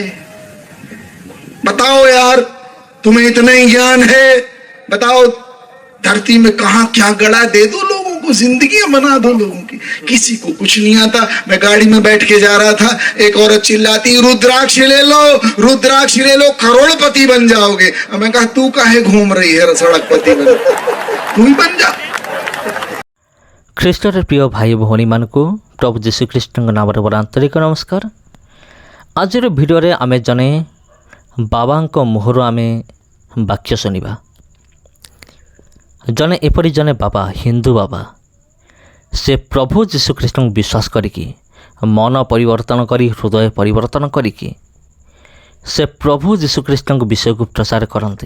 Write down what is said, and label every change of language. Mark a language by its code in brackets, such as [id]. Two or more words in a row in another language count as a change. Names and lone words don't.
[hi] बताओ यार, तुम्हें इतना ही ज्ञान है, बताओ धरती में कहां क्या गड़ा, दे दो लोगों को, जिंदगियां बना दो लोगों की। किसी को कुछ नहीं आता। मैं गाड़ी में बैठ के जा रहा था, एक औरत चिल्लाती, रुद्राक्ष ले लो, रुद्राक्ष ले लो, करोड़पति बन जाओगे। मैं कहा तू काहे घूम रही है सड़कपति बन, तू ही बन जा। [or] ଖ୍ରୀଷ୍ଟରେ ପ୍ରିୟ ଭାଇ ଭଉଣୀମାନଙ୍କୁ ପ୍ରଭୁ ଯୀଶୁଖ୍ରୀଷ୍ଟଙ୍କ ନାମରେ ମୋର ଆନ୍ତରିକ ନମସ୍କାର। ଆଜିର ଭିଡ଼ିଓରେ ଆମେ ଜଣେ ବାବାଙ୍କ ମୁହଁରୁ ଆମେ ବାକ୍ୟ ଶୁଣିବା। ଜଣେ ଏପରି ଜଣେ ବାବା, ହିନ୍ଦୁ ବାବା, ସେ ପ୍ରଭୁ ଯୀଶୁଖ୍ରୀଷ୍ଟଙ୍କୁ ବିଶ୍ୱାସ କରିକି, ମନ ପରିବର୍ତ୍ତନ କରି, ହୃଦୟ ପରିବର୍ତ୍ତନ କରିକି ସେ ପ୍ରଭୁ ଯୀଶୁଖ୍ରୀଷ୍ଟଙ୍କ ବିଷୟକୁ ପ୍ରଚାର କରନ୍ତି।